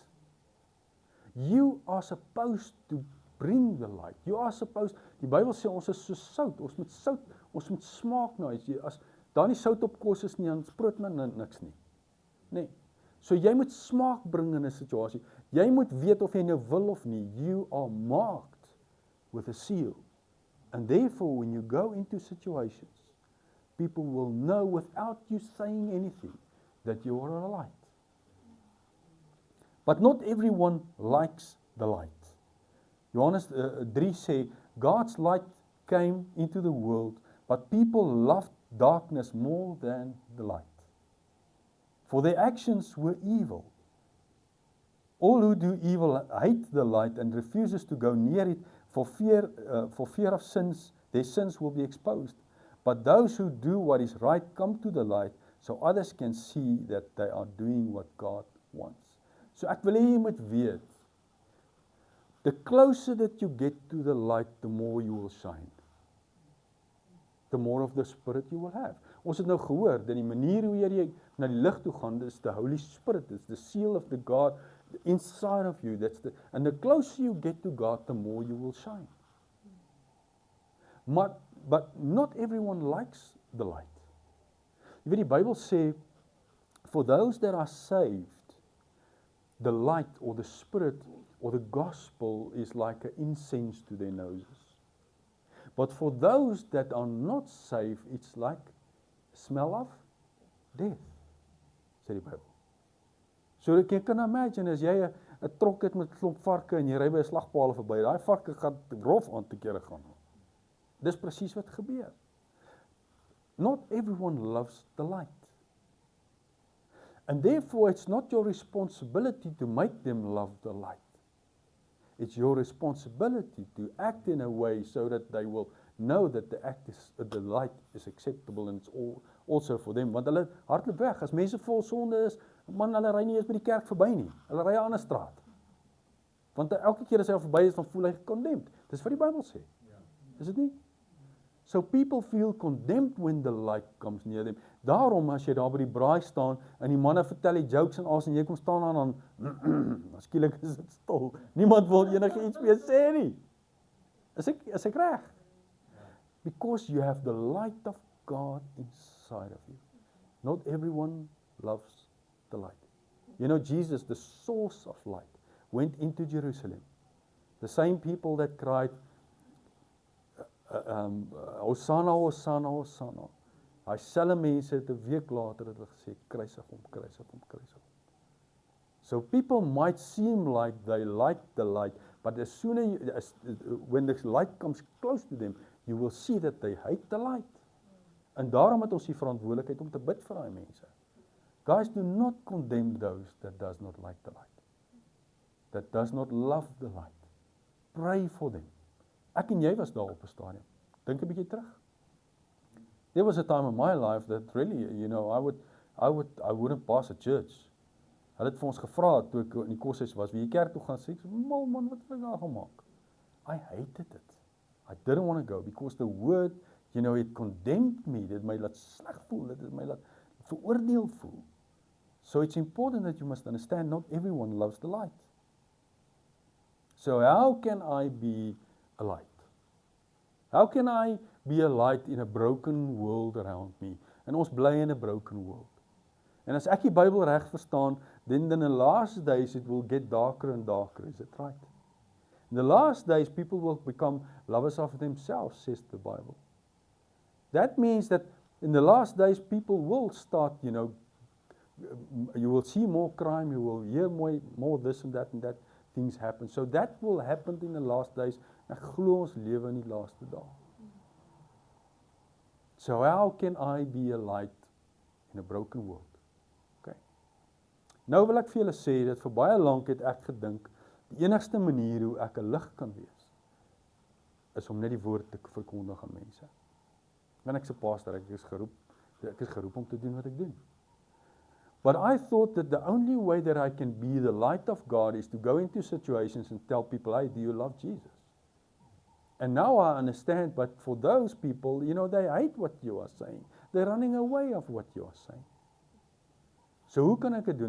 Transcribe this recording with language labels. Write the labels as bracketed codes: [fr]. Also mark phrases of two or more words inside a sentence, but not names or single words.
[en] You are supposed to bring the light. You are supposed, [af] die Bybel sê ons is so sout, ons moet smaak na iets. As daar nie sout op kos is nie, dan sproot men niks nie. Nee. So jy moet smaak bring in 'n situasie. Jy moet weet of jy nou wil of nie. [en] You are marked with a seal. And therefore when you go into situations, people will know without you saying anything that you are a light. But not everyone likes the light. [af] Johannes 3 sê, [en] God's light came into the world, but people loved darkness more than the light. For their actions were evil. All who do evil hate the light and refuses to go near it for fear of sins, their sins will be exposed. But those who do what is right come to the light, so others can see that they are doing what God wants. [af] So ek wil hê jy moet weet, [en] the closer that you get to the light, the more you will shine. The more of the Spirit you will have. [af] Ons het nou gehoor, dat die manier hoe jy na die lig toe gaan, dis [en] the Holy Spirit, it's the seal of the God inside of you. And the closer you get to God, the more you will shine. But not everyone likes the light. [af] Jy weet die Bybel sê, [en] for those that are saved, the light or the Spirit or the gospel is like an incense to their noses. But for those that are not saved, it's like smell of death, [af] sê die Bybel. So jy kan imagine, as jy 'n trok het met 'n klomp varke en jy ry by 'n slagpaal verby, daai varke gaan rof aan te kere gaan. Dis presies wat gebeur. [en] Not everyone loves the light. And therefore it's not your responsibility to make them love the light. It's your responsibility to act in a way so that they will know that the light is acceptable and it's also for them. [af] Want hulle hardloop weg, as mense vol sonde is, man, hulle ry nie eens by die kerk verby nie. Hulle ry 'n ander straat. Want elke keer as hy verby is, dan voel hy condemned. Dis wat die Bybel sê. Is dit nie? [en] So people feel condemned when the light comes near them. [af] Daarom as jy daar by die braai staan en die manne vertel die jokes en alles en jy kom staan aan dan skielik is dit stil. Niemand wil enige iets meer sê nie. Is ek reg? [en] Because you have the light of God inside of you. Not everyone loves the light. You know, Jesus, the source of light, went into Jerusalem. The same people that cried, Hosanna, Hosanna, Hosanna. [af] Hy selfe mense het 'n week later het hulle gesê, kruisig hom, kruisig hom, kruisig hom. [en] So people might seem like they like the light, but as soon as when the light comes close to them, you will see that they hate the light. [af] En daarom het ons die verantwoordelikheid om te bid vir daai mense. [en] Guys, do not condemn those that does not like the light. That does not love the light. Pray for them. [af] Ek en jy was daar op 'n stadium. Dink 'n bietjie terug. [en] There was a time in my life that really, you know, I wouldn't pass a church. [af] Hulle het vir ons gevra toe ek in die koshuis was, wie jy kerk toe gaan sê, ek sê, man, wat het ek daar gemaak? [en] I hated it. I didn't want to go because the word, it condemned me. [af] Dit my laat sleg voel, dit my laat veroordeel voel. [en] So it's important that you must understand not everyone loves the light. So how can I be a light? How can I be a light in a broken world around me? [af] En ons bly in 'n [en] broken world. [af] En as ek die Bybel reg verstaan, [en] then in the last days it will get darker and darker. Is it right? In the last days people will become lovers of themselves, says the Bible. That means that in the last days people will start, you will see more crime, you will hear more this and that things happen. So that will happen in the last days. [af] Ek glo ons lewe in die laaste dae. [en] So how can I be a light in a broken world? Okay. [af] Nou wil ek vir julle sê dat vir baie lank het ek gedink die enigste manier hoe ek 'n lig kan wees is om net die woord te verkondig aan mense. Want ek se pastor, ek is geroep om te doen wat ek doen. [en] But I thought that the only way that I can be the light of God is to go into situations and tell people, hey, do you love Jesus? And now I understand, but for those people, they hate what you are saying. They're running away of what you are saying. [af] So hoe kan ek dit doen?